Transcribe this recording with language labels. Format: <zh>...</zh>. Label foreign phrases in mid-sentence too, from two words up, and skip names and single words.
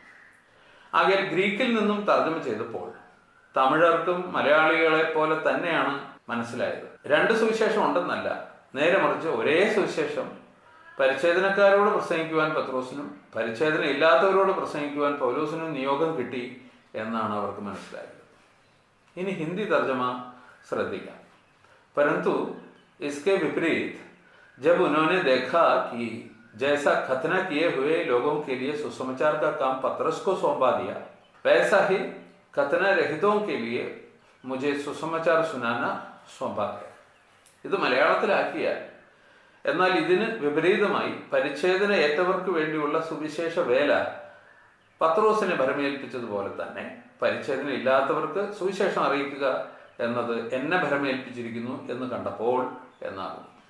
<ml>ആകയാൽ ഗ്രീക്കിൽ നിന്നും തർജ്ജമ ചെയ്തപ്പോൾ തമിഴർക്കും മലയാളികളെ പോലെ തന്നെയാണ് മനസ്സിലായത്. 2 സുവിശേഷം ഉണ്ടെന്നല്ല, നേരെ മറിച്ച് ഒരേ സുവിശേഷം പരിച്ഛേദനക്കാരോട് പ്രസംഗിക്കുവാൻ പത്രോസിനും പരിച്ഛേദന ഇല്ലാത്തവരോട് പ്രസംഗിക്കുവാൻ പൗലോസിനും നിയോഗം കിട്ടി എന്നാണ് അവർക്ക് മനസ്സിലായത്. ഇനി ഹിന്ദി തർജ്ജമ ശ്രദ്ധിക്കാം.</ml> <hi>परंतु इसके विपरीत जब उन्होंने देखा कि जैसा खतना किए हुए लोगों के लिए सुसमाचार का काम पतरस को सौंपा दिया, वैसा ही खतना रहितों के लिए मुझे सुसमाचार सुनाना सौंपा गया.</hi> <ml>ഇത് മലയാളത്തിലാക്കിയാൽ എന്നാൽ ഇതിന് വിപരീതമായി പരിച്ഛേദന ഏറ്റവർക്ക് വേണ്ടിയുള്ള സുവിശേഷ വേല പത്രോസിനെ ഭരമേൽപ്പിച്ചതുപോലെ തന്നെ പരിച്ഛേദന ഇല്ലാത്തവർക്ക് സുവിശേഷം അറിയിക്കുക എന്നത് എന്നെ ഭരമേൽപ്പിച്ചിരിക്കുന്നു എന്ന് കണ്ടപ്പോൾ എന്നാകും.</ml>